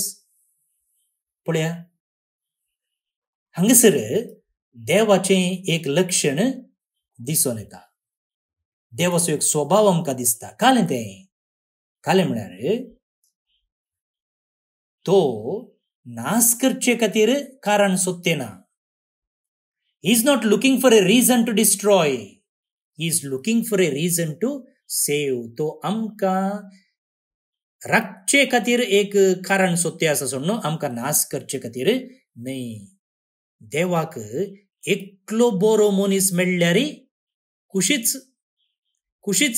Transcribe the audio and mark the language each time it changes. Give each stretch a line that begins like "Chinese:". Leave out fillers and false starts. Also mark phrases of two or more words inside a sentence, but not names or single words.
Konkani: पळया, हांगसर देवाचें एक लक्षण दिसून येता. देवाचो एक स्वभाव आमकां दिसता. कालें तें? कालें म्हळ्यार तो नाश करचे खातीर कारण सोदतेना.
English: he is not looking for a reason to destroy. he is looking for a reason to save.
Konkani: तो आमकां राखचे खातीर एक कारण सोदते आसा सोडून आमकां नाश करचे खातीर न्हय. देवाक एकलो बरो मनीस मेळ्ळ्यार खुशीच, खुशीच.